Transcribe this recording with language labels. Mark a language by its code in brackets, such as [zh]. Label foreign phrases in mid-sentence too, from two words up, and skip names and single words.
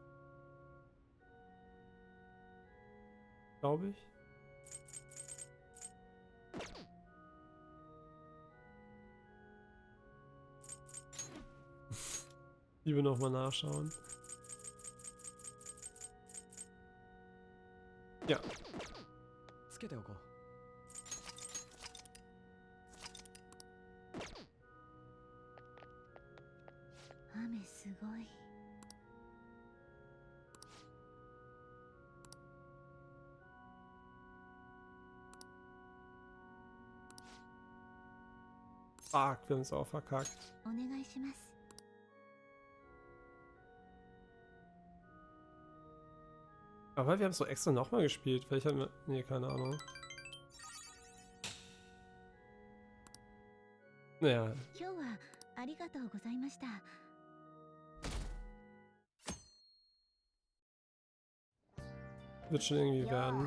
[de] Glaube ich. Lieber nochmal nachschauen. Ja. [ja] つけておこう。雨すごい。 [de] Fuck, wir haben es auch verkackt. [ja] お願いします。 [de] Aber wir haben es doch extra nochmal gespielt. Vielleicht haben wir... Nee, keine Ahnung. Naja. [ja] 今日はありがとうございました。 [de] Wird schon irgendwie werden.